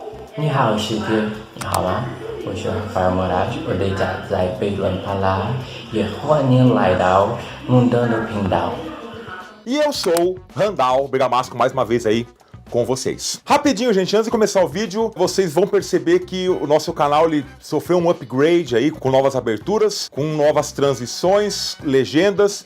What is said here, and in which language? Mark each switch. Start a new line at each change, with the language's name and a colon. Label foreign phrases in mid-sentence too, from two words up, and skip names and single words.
Chinese: 你好，世界，你好吗？我是 Rafael Moraes，我的家在北伦帕拉，也欢迎来到 Mundano Pindal.
Portuguese: E eu sou Randall Bergamasco, mais uma vez aí com vocês. Rapidinho, gente, antes de começar o vídeo, vocês vão perceber que o nosso canal ele sofreu um upgrade aí, com novas aberturas, com novas transições, legendas.